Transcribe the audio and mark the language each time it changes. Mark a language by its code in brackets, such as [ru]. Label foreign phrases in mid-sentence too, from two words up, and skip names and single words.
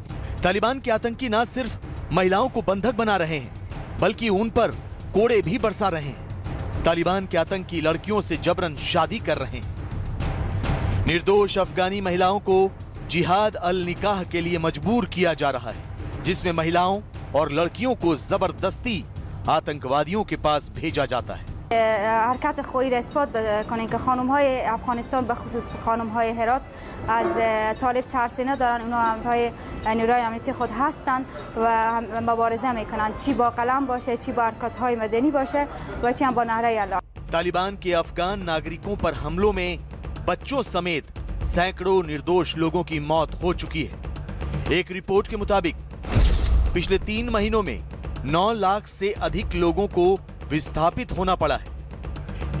[hi] तालिबान के आतंकी न सिर्फ महिलाओं को बंधक बना रहे हैं, बल्कि उन पर कोड़े भी बरसा रहे हैं। तालिबान के आतंकी लड़कियों से जबरन शादी कर रहे हैं। निर्दोष अफगानी महिलाओं को जिहाद अल निकाह के लिए मजबूर किया जा रहा है, जिसमें महिलाओं और लड़कियों को जबरदस्ती आतंकवादियों के पास भेजा जाता है। [fa] حرکت خواهی را اثبات کنین که خانم‌های افغانستان به خصوص خانم‌های هرات از طالب ترسینه دارن. اونا همراه نیروهای امنیتی خود هستند و مبارزه میکنن، چی با قلم باشه، چی با حرکت‌های مدنی باشه و چی هم با نعره الله. [hi] तालिबान के अफगान नागरिकों पर हमलों में बच्चों समेत सैकड़ों निर्दोष लोगों की मौत हो चुकी है। एक रिपोर्ट के मुताबिक पिछले 3 महीनों में 9 लाख से अधिक लोगों को विस्थापित होना पड़ा है।